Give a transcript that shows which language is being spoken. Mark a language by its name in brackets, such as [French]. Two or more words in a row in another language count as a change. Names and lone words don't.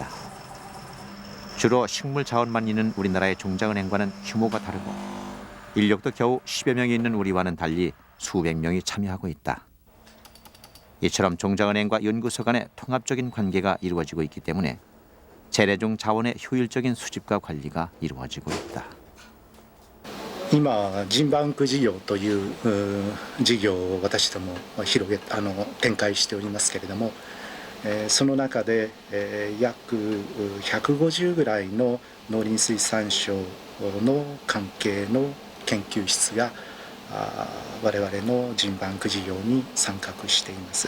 [Korean] 주로 식물 자원만 있는 우리나라의 종자은행과는 규모가 다르고 인력도 겨우 10여 명이 있는 우리와는 달리 수백 명이 참여하고 있다. 이처럼 종자은행과 연구소 간의 통합적인 관계가 이루어지고 있기 때문에 재래종 자원의 효율적인 수집과 관리가 이루어지고 있다. [Japanese] 今ジンバンク事業という事業を私ども展開しておりますけれども、その中で約150ぐらいの農林水産省の関係の研究室が我々のジンバンク事業に参画しています。